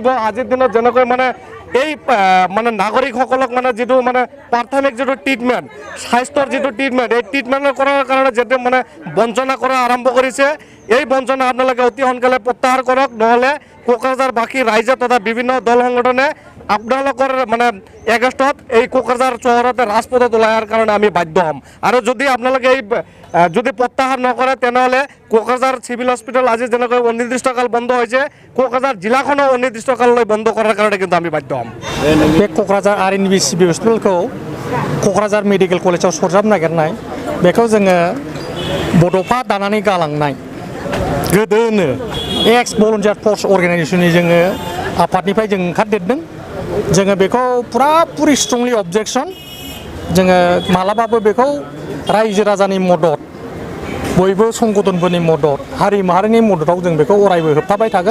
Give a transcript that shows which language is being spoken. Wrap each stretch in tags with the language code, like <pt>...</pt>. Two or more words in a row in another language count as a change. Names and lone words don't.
<as>আজিৰ দিনত যেনেকৈ এই নাগৰিকসকলক যিটো প্ৰাথমিক যিটো ট্ৰিটমেণ্ট, স্বাস্থ্যৰ যিটো ট্ৰিটমেণ্ট এই ট্ৰিটমেণ্ট কৰাৰ কাৰণে যিটো বঞ্চনা কৰা আৰম্ভ কৰিছে, এই বঞ্চনা আপোনালোকে অতি সোনকালে প্ৰত্যাহাৰ কৰক, নহ'লে কোকৰাঝাৰবাসী ৰাইজে তথা বিভিন্ন দল সংগঠনে আপোনালোকৰ এগেষ্টত এই কোকৰাঝাৰ চহৰতে ৰাজপথত ওলাই অহাৰ কাৰণে আমি বাধ্য হ'ম। আৰু যদি আপোনালোকে এই যদি প্ৰত্যাহাৰ নকৰে তেনেহ'লে কোকৰাঝাৰ</as> <en>civil hospital</en> <as>আজি যেনেকৈ অনিৰ্দিষ্টকাল বন্ধ হৈছে, কোকৰাঝাৰ জিলাখনো অনিৰ্দিষ্টকাললৈ বন্ধ কৰাৰ কাৰণে কিন্তু আমি বাধ্য হ'ম।</as> <brx>बे क'क्राझार RNB</brx> <en>civil hospitalखौ</en> <brx>क'क्राझार</brx> <en>medical collegeआव</en> <brx>सरजाबनो नागिरनाय बेखौ जोङो बड'फा दानानै गालांनाय गोदोनो</brx> <en>ex volunteer force organisationनि</en> <brx>जोङो आफादनिफ्राय जों ओंखारदेरदों। जोङो बेखौ पुरापुरि</brx> <en>strongly objection,</en> <brx>जोङो मालाबाबो बेखौ रायजो राजानि मदद, बयबो संगठनफोरनि मदद, हारि माहारिनि मददाव जों बेखौ अरायबो होबथाबाय थागोन।</brx>